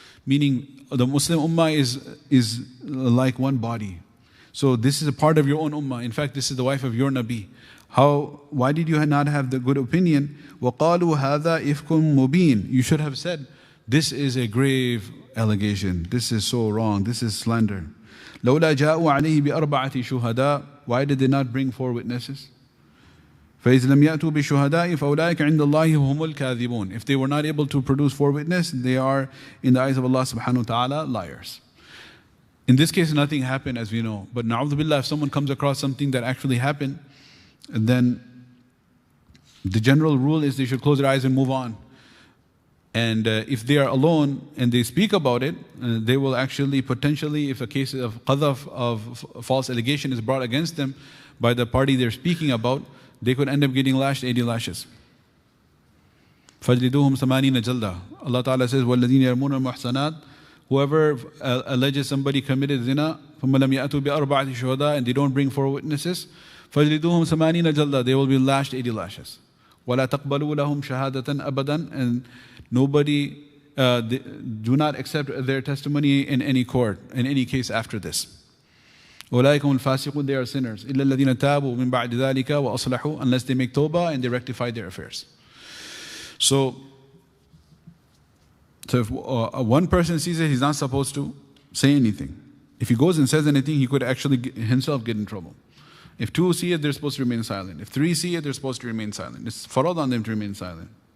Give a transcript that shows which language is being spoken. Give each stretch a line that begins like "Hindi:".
English: Meaning, the Muslim ummah is like one body. So this is a part of your own ummah. In fact, this is the wife of your Nabi. Why did you not have the good opinion?
Arabic: وَقَالُوا هَذَا إِفْكٌ مُبِينٌ.
English: You should have said this is a grave allegation. This is so wrong. This is slander.
Arabic: لولا جاءوا عليه بأربعة شهداء.
English: Why did they not bring 4 witnesses?
Arabic: فإذا لم يأتوا بشهداء فأولئك عند الله هم الكاذبون.
English: If they were not able to produce 4 witnesses, they are in the eyes of Allah subhanahu wa ta'ala liars. In this case, nothing happened, as we know. But na'udhu billah, if someone comes across something that actually happened, then the general rule is they should close their eyes and move on. And if they are alone and they speak about it, they will actually potentially, if a case of qadhaf, of false allegation is brought against them by the party they're speaking about, they could end up getting lashed 80 lashes.
Arabic: فَجْلِدُوهُمْ ثَمَانِينَ جَلْدًا.
English: Allah Ta'ala says,
Arabic: وَالَّذِينَ يَرْمُونَ الْمُحْصَنَاتِ. Whoever alleges somebody committed zina, ثُمَّ لَمْ يَأْتُوا بِأَرْبَعَةِ شُهَدَاء, and they don't bring 4 witnesses, فَجْلِدُوهُمْ ثَمَانِينَ جَلْدًا.
English: They will be lashed 80 lashes.
Arabic: وَلَا تَقْبَلُوا لَهُمْ شَهَادَةً أَبَدًا.
English: And nobody, do not accept their testimony in any court, in any case after this.
Arabic: أولئك هم الفاسقون.
English: They are sinners.
Arabic: إلا الذين تابوا من بعد ذلك وأصلحوا.
English: Unless they make tawbah and they rectify their affairs. So if one person sees it, he's not supposed to say anything. If he goes and says anything, he could actually himself get in trouble. If 2 see it, they're supposed to remain silent. If 3 see it, they're supposed to remain silent. It's farad on them to remain silent.